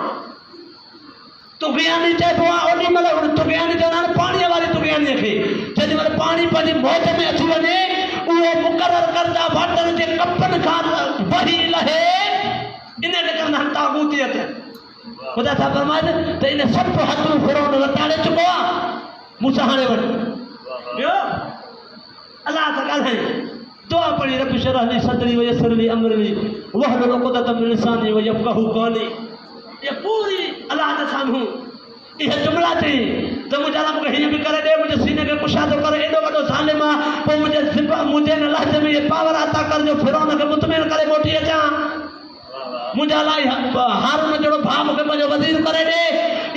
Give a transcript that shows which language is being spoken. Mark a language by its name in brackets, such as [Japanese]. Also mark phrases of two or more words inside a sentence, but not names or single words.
[Sindhi] तुग़यानी चइबो आहे ओॾी महिल तुग़यानी चवंदा आहिनि पाणीअ वारी तुग़यानीअ खे, जेॾी महिल पाणी पंहिंजी मौज में अची वञे उहो मुक़ररु करदा वाटर जे कपनि खां वही लहे, इन खे चवंदा आहिनि ताबूतियत। ख़ुदा सां फरमाए त इन सभु हथूं फिरौन लताड़े चुको आहे। मूसा हाणे वञ ॿियो अलाह सां ॻाल्हाई, दुआ पढ़ी [Arabic] رب اشرح لي صدري و يسر لي أمري واحلل عقدة من لساني و يفقهوا قولي. [Sindhi] ये पूरी अलाह जे साम्हूं इहे जुमला चई त मुंहिंजा अलाह मूंखे हीअं बि करे ॾे, मुंहिंजे सीने खे कुशादो करे, एॾो वॾो ज़ालिम आहे, पोइ मुंहिंजे हिन लहज़े में इहे पावर अता कर जो फिरौन खे मुतमिन करे मोटी अचां। मुंहिंजा अलाह हारून जहिड़ो भाउ मूंखे पंहिंजो वज़ीर करे ॾे।